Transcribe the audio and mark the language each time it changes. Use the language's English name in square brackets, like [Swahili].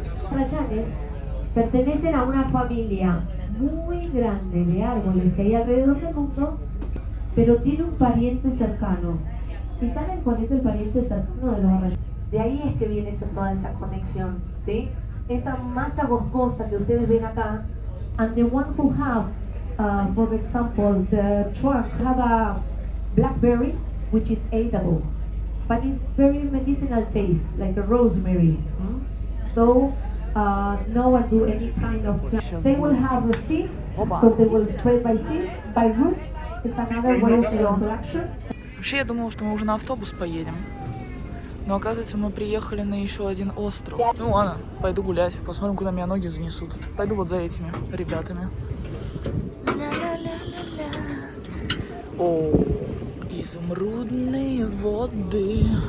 [Spanish] Rayanes pertenecen a una familia muy grande de árboles que hay alrededor del mundo, pero tiene un pariente cercano. ¿Y saben cuál es el pariente cercano de los arrayanes? De ahí es que viene toda esa conexión, ¿sí? Esa masa boscosa que ustedes ven acá, [English] and the one who have, for example, the trunk have a blackberry, which is edible, but it's very medicinal taste, like a rosemary. So no one do any kind of jump. They will have the seeds, so they will spread by seeds, by roots. It's another way of reproduction. [Russian] Вообще я думала, что мы уже на автобус поедем. Но оказывается, мы приехали на еще один остров. Ну ладно, пойду гулять, посмотрим, куда меня ноги занесут. Пойду вот за этими ребятами. О, изумрудные воды.